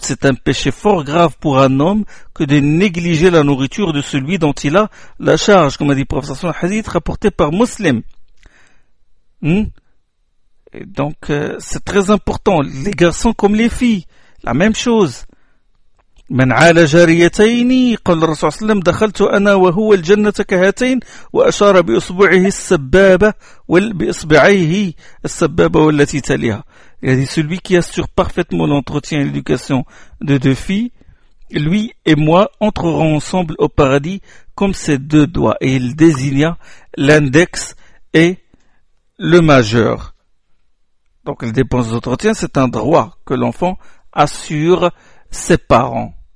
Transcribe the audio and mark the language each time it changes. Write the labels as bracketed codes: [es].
[fr] C'est un péché fort grave pour un homme que de négliger la nourriture de celui dont il a la charge, comme a dit le professeur Salam, hadith rapporté par Muslim. Et donc, c'est très important, les garçons comme les filles, la même chose. [ar] من عال جاريتين قال الرسول صلى الله عليه وسلم دخلت أنا وهو الجنة كهاتين وأشار بإصبعه السبابة وبإصبعيه السبابة والتي تليها. [fr] Il y a celui qui assure parfaitement l'entretien et l'éducation de deux filles, Lui et moi entrerons ensemble au paradis comme ses deux doigts. Et il désigna l'index et le majeur. Donc les dépenses d'entretien, c'est un droit que l'enfant a sur ses parents.